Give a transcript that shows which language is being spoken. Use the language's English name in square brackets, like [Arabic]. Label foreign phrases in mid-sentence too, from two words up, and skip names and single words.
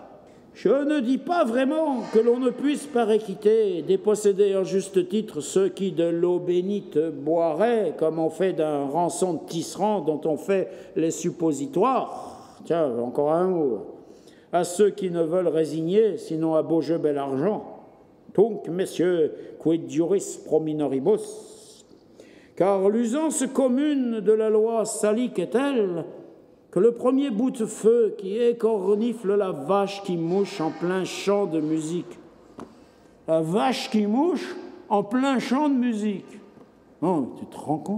[French] Je ne dis pas vraiment que l'on ne puisse par équité déposséder en juste titre ceux qui de l'eau bénite boiraient, comme on fait d'un rançon de tisserand dont on fait les suppositoires. Tiens, encore un mot. À ceux qui ne veulent résigner, sinon à beau jeu bel argent. Donc, messieurs, [Latin] quid juris pro minoribus? [French] Car l'usance commune de la loi salique est telle que le premier bout de feu qui écornifle la vache qui mouche en plein champ de musique. La vache qui mouche en plein champ de musique. Oh, tu te rends compte?